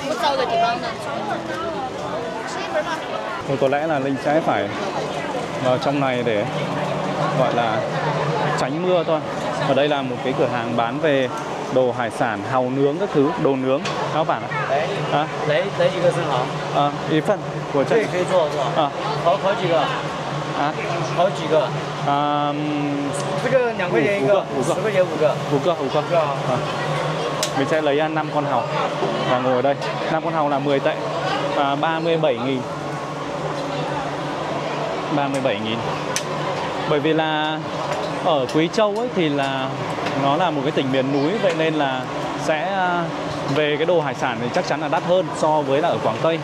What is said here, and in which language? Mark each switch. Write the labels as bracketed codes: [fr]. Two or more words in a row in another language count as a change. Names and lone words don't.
[vi] Thôi có lẽ là Linh sẽ phải vào trong này để gọi là tránh mưa thôi. Ở đây là một cái cửa hàng bán về đồ hải sản, hàu nướng các thứ, đồ nướng. Các bạn ạ. À? [zh] lấy 几个生蚝？一份，我这这也可以做是吧？烤几个？啊，烤几个？这个2块钱一个，10块钱5个。 [vi] 5 個。Mình sẽ lấy 5 con hàu và ngồi ở đây. 5 con hàu là 10 tệ, 37.000. 37.000. Bởi vì là ở Quý Châu ấy thì là nó là một cái tỉnh miền núi, vậy nên là sẽ về cái đồ hải sản thì chắc chắn là đắt hơn so với là ở Quảng Tây.